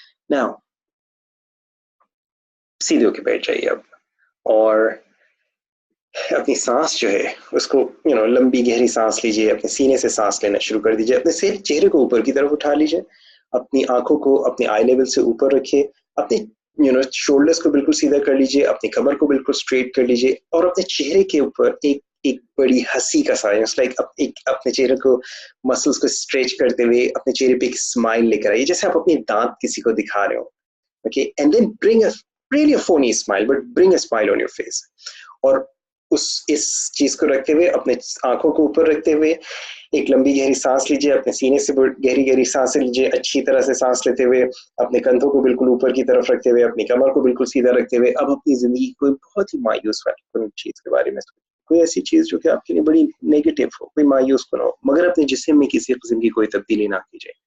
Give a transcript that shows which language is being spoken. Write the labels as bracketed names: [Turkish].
[Hindi] Now सीधे होके बैठ जाइए अब और अपनी सांस जो है उसको लंबी गहरी सांस लीजिए, अपने सीने से सांस लेना शुरू कर दीजिए, अपने सिर चेहरे को ऊपर की तरफ उठा लीजिए, अपनी आंखों को अपने आई लेवल से ऊपर रखिए, अपने शोल्डर्स को बिल्कुल सीधा कर लीजिए, अपनी कमर को बिल्कुल स्ट्रेट कर लीजिए और अपने चेहरे के ऊपर एक एक बड़ी हंसी का साइन, लाइक अपने चेहरे को मसल्स को स्ट्रेच करते हुए अपने चेहरे पे एक स्माइल लेकर आइए, जैसे आप अपने दांत किसी को दिखा रहे हो। [English] Okay, and then bring a really a phony smile, but bring a smile on your face. [Hindi] और इस चीज को रखते हुए अपने आंखों को ऊपर रखते हुए एक लंबी गहरी सांस लीजिए, अपने सीने से गहरी गहरी सांसें लीजिए, अच्छी तरह से सांस लेते हुए अपने कंधों को बिल्कुल ऊपर की तरफ रखते हुए, अपनी कमर को बिल्कुल सीधा रखते हुए अब अपनी जिंदगी कोई बहुत ही मायूस वाली चीज के बारे में सोचिए, कोई ऐसी चीज जो कि आपके लिए बड़ी नेगेटिव हो, कोई मायूस कौन हो, मगर अपने जिस्म में किसी किस्म की कोई तब्दीली ना कीजिए।